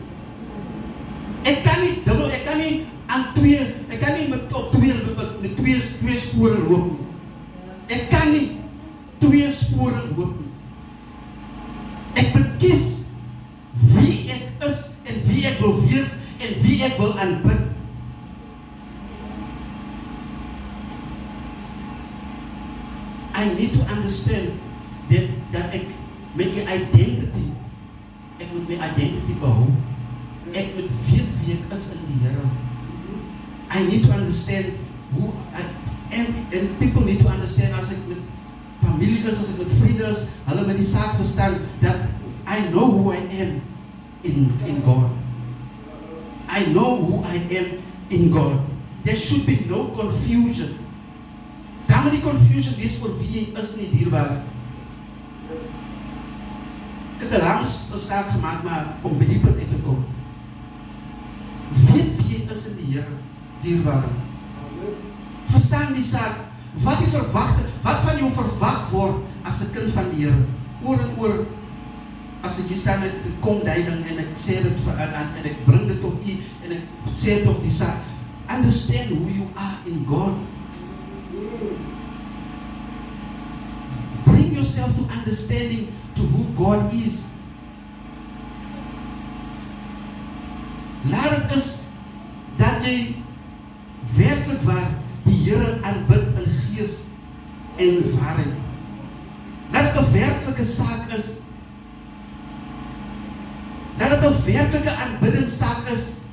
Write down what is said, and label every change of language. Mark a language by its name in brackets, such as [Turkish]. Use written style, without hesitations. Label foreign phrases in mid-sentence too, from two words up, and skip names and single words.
[Afrikaans] Ek kan nie met twee spore loop nie. Ek kan nie twee spore loop nie. Ek bekies wie ek is en wie ek wil wees en wie ek wil aanbid. [English] I need to understand identity. [Afrikaans] Ek moet my identity behou. Ek moet weet wie ek is in die Here. [English] I need to understand who and people need to understand [Afrikaans] as ek met familie is, as ek met vriende is, hulle met die saak verstaan [English] that I know who I am in God. I know who I am in God. There should be no confusion. [Afrikaans] Daar moet die confusion wees oor wie jy is nie, dierbare. Ek het 'n lang saak gemaak, maar om by die punt uit te kom. Weet wie jy is in die Here, dierbare. Verstaan die saak. Wat van jou verwag word as 'n kind van die Here? Oor en oor, as ek hier staan met komduiding en ek sê dit en ek bring dit tot u en ek sê tot die saak. [English] Understand who you are in God. Bring yourself to understanding to who God is. [Afrikaans] Laat het is dat jy werklik waar die Here aanbid in gees en waarheid. Dat dit 'n werklike saak is. Dat dit 'n werklike aanbiddingssaak is.